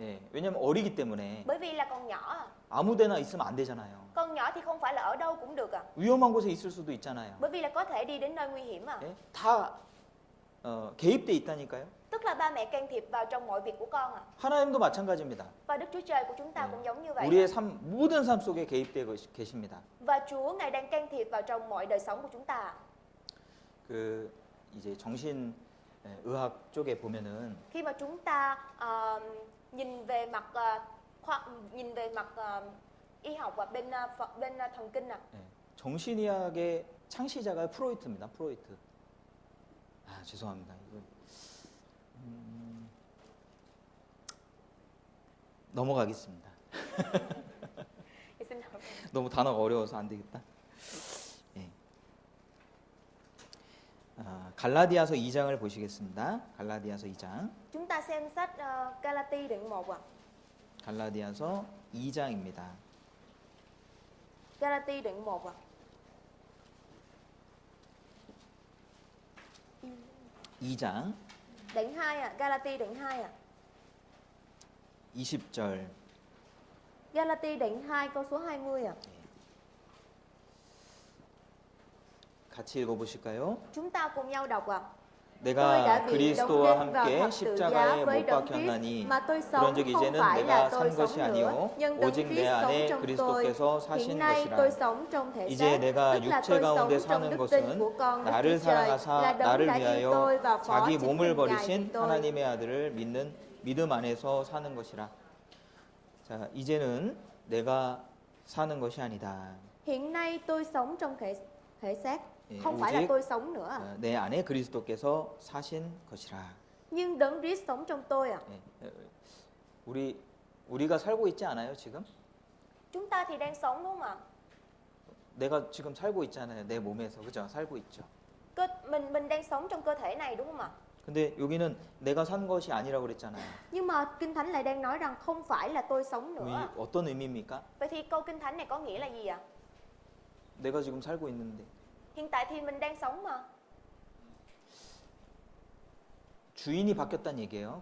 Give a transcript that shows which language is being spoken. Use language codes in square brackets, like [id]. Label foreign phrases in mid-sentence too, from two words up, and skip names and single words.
[ko] 예, 왜냐하면 어리기 때문에 [vi] Bởi vì là con nhỏ ạ. [ko] 아무데나 있으면 안 되잖아요. [vi] Con nhỏ thì không phải là ở đâu cũng được ạ. [ko] 위험한 곳에 있을 수도 있잖아요. [vi] Bởi vì là có thể đi đến nơi nguy hiểm ạ. [ko] 예? 다 개입돼 있다니까요. [vi] Tức là ba mẹ can thiệp vào trong mọi việc của con ạ. [ko] 하나님도 마찬가지입니다. [vi] Và Đức Chúa Trời của chúng ta cũng giống như vậy. [ko] 우리의 모든 삶 속에 개입되어 계십니다. [vi] Và Chúa Ngài đang can thiệp vào trong mọi đời sống của chúng ta. [ko] 그 이제 정신 의학 쪽에 보면은 [vi] Khi mà chúng ta nhìn về mặt y học và bên thần kinh ạ. [ko] 정신의학의 창시자가 프로이트입니다. 프로이트. 아 죄송합니다. 이거 넘어가겠습니다. [vi] Xin lỗi. [ko] 너무 단어가 어려워서 안 되겠다. 예. 갈라디아서 2장을 보시겠습니다. 갈라디아서 2장. [vi] Chúng ta xem sách Galati đoạn 1 ạ. [ko] 갈라디아서 2장입니다. [vi] Galati đoạn 1 ạ. [ko] 2장 [vi] Đoạn 2 ạ, Galati đoạn 2 ạ. [ko] 20절. [vi] Galati đoạn 2 câu số 20 ạ. [ko] 같이 읽어 보실까요? [vi] Chúng ta cùng nhau đọc ạ. Tôi [ko] 내가 [vi] đã bị đóng [ko] 그리스도와 [vi] đinh vào [ko] 함께 [vi] thập tự giá [ko] 십자가에 [vi] với [ko] 못 [vi] đấng [ko] 박혔나니 [vi] Christ, mà tôi sống [ko] 그런즉 [vi] không [ko] 이제는 [vi] phải là [ko] 내가 [vi] tôi [ko] 산 것이 [vi] sống nữa, [ko] 아니요 [vi] nhưng đấng [ko] 오직 내 [vi] Christ sống [ko] 안에 [vi] trong tôi. [ko] 그리스도께서 [vi] Hiện [ko] 사신 [vi] nay tôi [ko] 것이라. [vi] sống trong thể [ko] 이제 [vi] xác, [ko] 내가 [vi] tức là [ko] 육체 [vi] tôi [ko] 가운데 [vi] sống trong [ko] 사는 [vi] đức tin [ko] 것은 [vi] của con Đức [ko] 나를 [vi] Chúa Trời, là [ko] 사랑하사 [vi] đấng [ko] 나를 [vi] đã yêu tôi và [ko] 위하여 [vi] phó [ko] 자기 [vi] chính [ko] 몸을 [vi] mình Ngài vì [ko] 버리신 [vi] tôi. [ko] 하나님의 아들을 믿는 믿음 안에서 사는 것이라. 자, 이제는 내가 사는 것이 아니다. [vi] Hiện nay tôi sống trong thể xác, [ko] 예, [vi] không phải là [ko] 오직 [vi] tôi sống nữa, [ko] 내 안에 그리스도께서 사신 것이라. [vi] nhưng đấng Christ sống trong tôi ạ. [ko] 예, 우리가 살고 있지 않아요, 지금? [vi] Chúng ta thì đang sống đúng không ạ? [ko] 내가 지금 살고 있잖아요. 내 몸에서. 그죠? 살고 있죠. [vi] Mình đang sống trong cơ thể này đúng không ạ? [ko] 근데 여기는 내가 산 것이 아니라고 그랬잖아요. [vi] Nhưng mà Kinh Thánh lại đang nói rằng không phải là tôi sống nữa. [ko] 어떤 의미입니까? [vi] Vậy thì câu Kinh Thánh này có nghĩa là gì ạ? [ko] 내가 지금 살고 있는데 [vi] Hiện tại thì mình đang sống mà. [ko] 주인이 바뀌었다는 얘기예요.